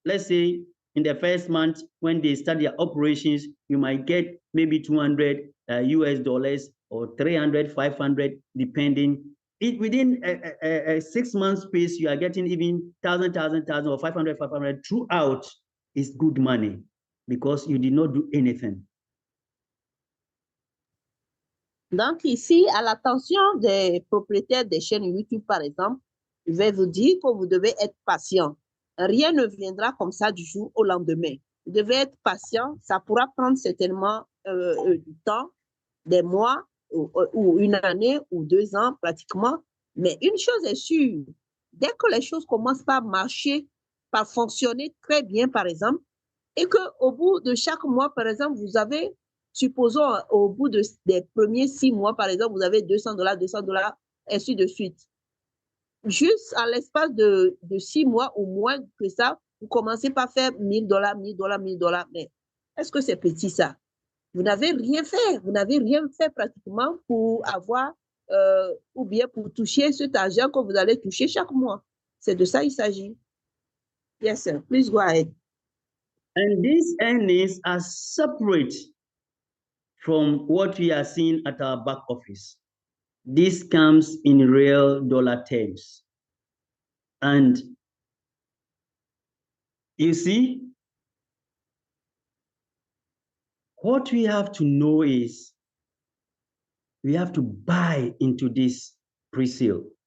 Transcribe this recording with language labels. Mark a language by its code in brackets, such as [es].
[en] Let's say in the first month, when they start their operations, you might get maybe $200 US or 300, 500, depending. Within a 6 month space, you are getting even 1,000 or 500 throughout. Is good money because you did not do anything. [fr] Donc ici, à l'attention des propriétaires des chaînes YouTube, par exemple, Je vais vous dire que vous devez être patient. Rien ne viendra comme ça du jour au lendemain. Vous devez être patient. Ça pourra prendre certainement du temps, des mois, ou une année, ou 2 ans pratiquement. Mais une chose est sûre, dès que les choses commencent par marcher, par fonctionner très bien, par exemple, et qu'au bout de chaque mois, par exemple, vous avez, supposons, au bout des premiers 6 mois, par exemple, vous avez $200, $200, ainsi de suite. Juste à l'espace de 6 mois ou moins que ça, vous commencez par faire $1000, $1000, $1000. Mais est-ce que c'est petit ça? Vous n'avez rien fait. Vous n'avez rien fait pratiquement pour avoir ou bien pour toucher cet argent que vous allez toucher chaque mois. C'est de ça il s'agit. [en] Yes, sir. Please go ahead. And these earnings are separate from what we are seeing at our back office. This comes in real dollar terms. And you see, what we have to know is we have to buy into this pre-sale.